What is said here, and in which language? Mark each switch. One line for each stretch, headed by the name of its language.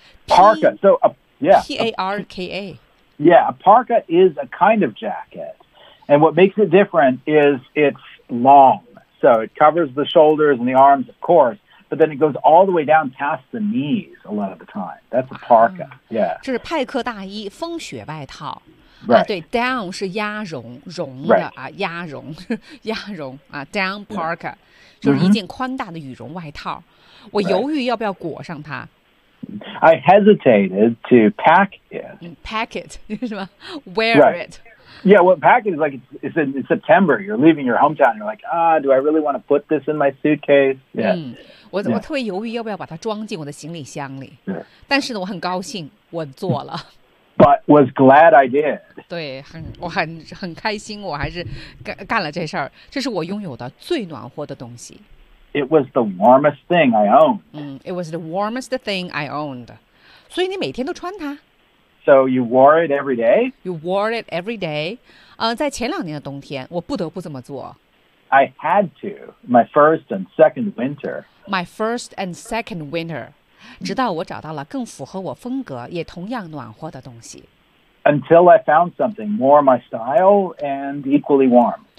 English: Parka. So a yeah. P A R K A. Yeah, a parka is a kind of jacket, and what makes it different is it's long. So it covers the shoulders and the arms, of course, but then it goes all the way down past the knees a lot of the time. That's a parka, yeah.
Chinese: 这是派克大衣，风雪外套。
English: Right.
Chinese: 啊、对 ，down 是鸭绒，绒的、
English: right.
Chinese: 啊，鸭绒，鸭绒啊 ，
English: down parka、
Chinese: yeah. 就是一件宽大的羽绒外套。我犹豫要不要裹上它。
English: I hesitated to pack it. Pack it
Chinese: 是吧
English: ？Wear、 right. it. Yeah, well, packing is like it's in September. You're leaving your hometown. You're like, do I really want to put this in my suitcase? Yeah.
Chinese: 我特别犹豫要不要把它装进我的行李箱里。但是呢，我很高兴我做了。
English: But was glad I did.
Chinese: 对，我很开心，我还是干了这事儿。这是我拥有的最暖和的东西。
English: It was the warmest thing I owned. It was the warmest thing I owned.
Chinese: 所以你每天都穿它。
English: So you wore it every day? You wore it every day. 在前两年的冬天，我不得不这么做。 I had to. My first and second winter. My first and second winter.
Chinese: 直到我找到了更符合我风格，也同样暖和的东西。
English: Until I found something more my style and equally warm.